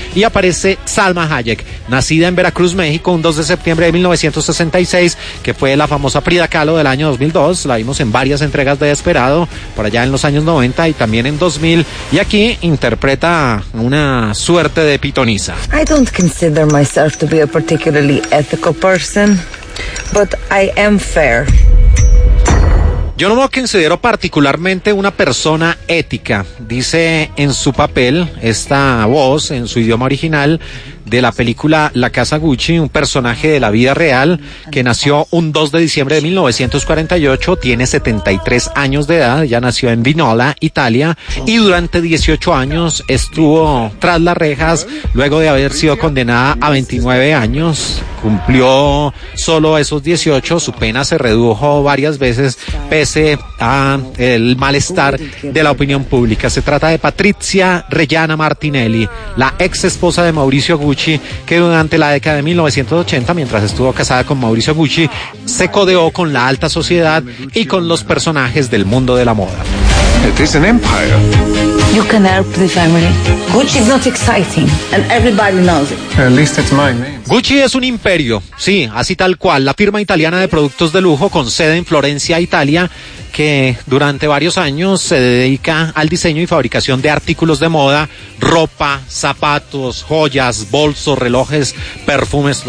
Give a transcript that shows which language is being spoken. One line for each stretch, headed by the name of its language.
Spanish: Y aparece Salma Hayek, nacida en Veracruz, México, un 2 de septiembre de 1966, que fue la famosa Frida Kahlo del año 2002. La vimos en varias entregas de Desperado por allá en los años 90 y también en 2000, y aquí interpreta una suerte de pitonisa.
English: I don't consider myself to be a particularly ethical person, but I am fair.
Spanish: Yo no me considero particularmente una persona ética, dice en su papel esta voz, en su idioma original, de la película La Casa Gucci, un personaje de la vida real que nació un 2 de diciembre de 1948, tiene 73 años de edad, ya nació en Vignola, Italia, y durante 18 años estuvo tras las rejas luego de haber sido condenada a 29 años. Cumplió solo esos 18, su pena se redujo varias veces pese a el malestar de la opinión pública. Se trata de Patrizia Reggiana Martinelli, la ex esposa de Mauricio Gucci, que durante la década de 1980, mientras estuvo casada con Mauricio Gucci, se codeó con la alta sociedad y con los personajes del mundo de la moda.
English: It is an empire. You can help the family. Gucci is not exciting, and everybody knows it. At least it's my name.
Spanish: Gucci es un imperio, sí, así tal cual. La firma italiana de productos de lujo con sede en Florencia, Italia, que durante varios años se dedica al diseño y fabricación de artículos de moda, ropa, zapatos, joyas, bolsos, relojes, perfumes.